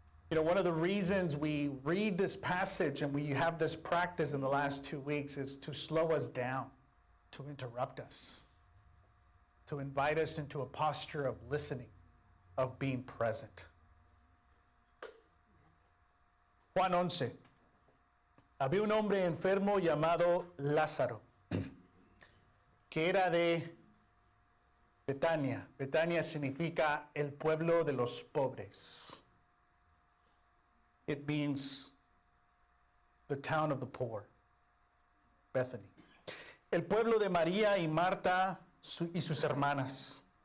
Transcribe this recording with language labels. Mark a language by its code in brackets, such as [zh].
[en] You know, one of the reasons we read this passage and we have this practice in the last 2 weeks is to slow us down, to interrupt us, to invite us into a posture of listening, of being present. [es] Juan 11. Había un hombre enfermo llamado Lázaro, que era de Betania. Betania significa el pueblo de los pobres. [en] It means the town of the poor, Bethany. [es] El pueblo de María y Marta y sus hermanas.